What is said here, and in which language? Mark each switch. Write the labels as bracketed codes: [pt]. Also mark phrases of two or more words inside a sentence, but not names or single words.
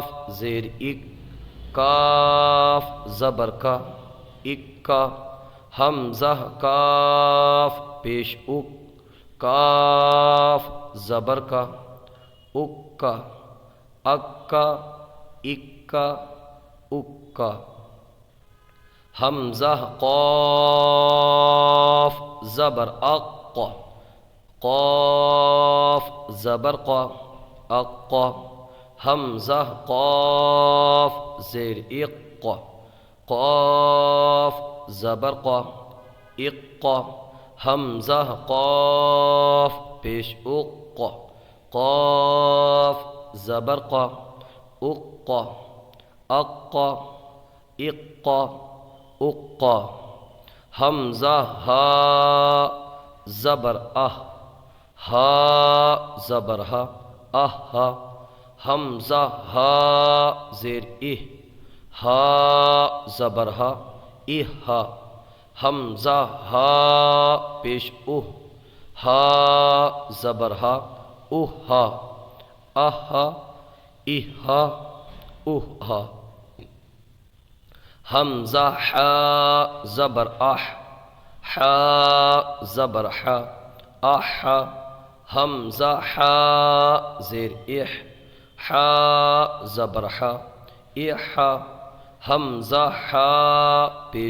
[ur] زیر اک، کاف زبر کا اک، حمزہ کاف پیش اک، کاف زبر کا اک، اک اک اک، حمزہ قاف زبر اق، قاف زبر قا اق، حمزہ قاف زیر اق، قاف زبر قا اق، حمزہ قاف پیش اق، قاف زبر قا اق، اق اق اق، حمزہ ہا زبر اہ، ہا زبر ہا اہ، حمزہ ہا زیر اہ، ہا زبر ہا اہ، حمزہ ہا پیش اہ، ہا زبر ہا اہ، اہ اہ اہ، حمزہ حا زبر اح، حا زبر حا اح، حمزہ حا زیر اح، حا زبر حا اح، حمزہ حا پیش